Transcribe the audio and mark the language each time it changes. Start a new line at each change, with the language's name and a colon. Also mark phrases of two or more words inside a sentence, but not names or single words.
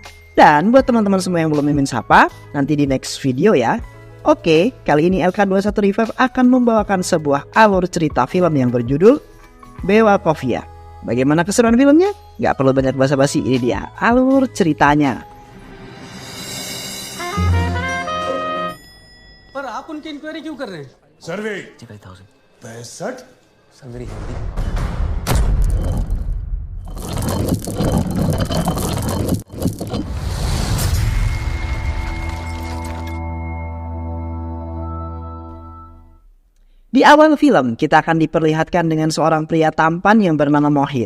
Indonesian: Dan buat teman-teman semua yang belum mimin sapa, nanti di
English: next video
Indonesian: ya. Oke, kali ini LK21 Revive akan membawakan sebuah alur cerita film yang berjudul Bewa Kovia. Bagaimana keseruan filmnya? Gak perlu banyak basa-basi, ini dia alur ceritanya.
Hindi: पर आप उनकी इंक्वायरी क्यों कर रहे हैं? सर्वे 65 सर मेरी हिंदी।
Indonesian: Di awal film, kita akan diperlihatkan dengan seorang pria tampan yang bernama Mohit.